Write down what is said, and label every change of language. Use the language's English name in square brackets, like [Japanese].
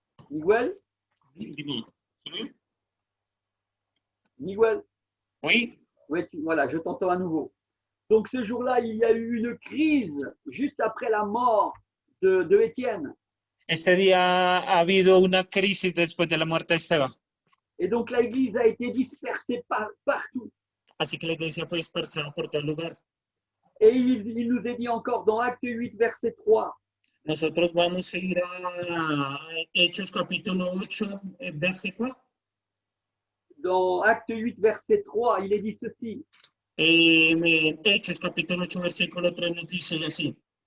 [French] Miguel? Miguel? Oui, Oui, voilà, je t'entends à nouveau. Donc ce jour-là, il y a eu une crise juste après la mort de Étienne. [Spanish] este día ha habido una crisis después de la muerte de Esteban. [French] Et donc l'Église a été dispersée partout. [Spanish] Así que la iglesia fue dispersada por todo lugar. [French] Et il nous est dit encore dans Acte 8, verset 3, [Spanish] Nosotros vamos a ir a Hechos capítulo 8, versículo. [French] dans Acte 8, verset 3, il est dit ceci. [Spanish] Hechos capítulo 8, versículo 3 nos dice así.